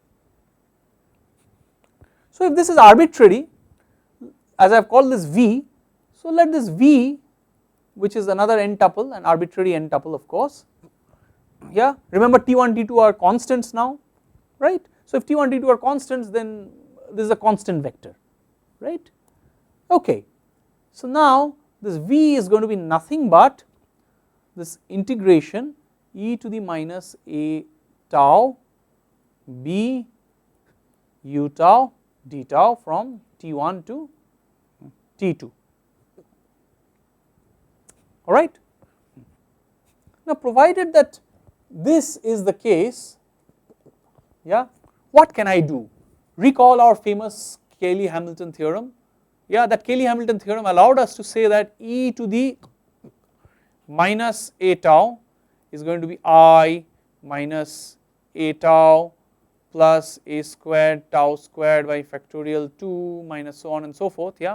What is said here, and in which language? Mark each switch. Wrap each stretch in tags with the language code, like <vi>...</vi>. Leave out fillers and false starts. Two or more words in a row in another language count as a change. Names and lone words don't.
<en>So if this is arbitrary, as I have called this v, so let this v, which is another n tuple, an arbitrary n tuple of course, yeah, remember T1, T2 are constants now, right. So if T1, T2 are constants, then this is a constant vector, right. Okay, so now this V is going to be nothing but this integration e to the minus a tau b u tau d tau from T1 to T2, alright. Now provided that this is the case, yeah, what can I do? Recall our famous Cayley-Hamilton theorem, yeah, that Cayley-Hamilton theorem allowed us to say that e to the minus a tau is going to be I minus a tau plus a squared tau squared by factorial 2 minus so on and so forth, yeah.</en>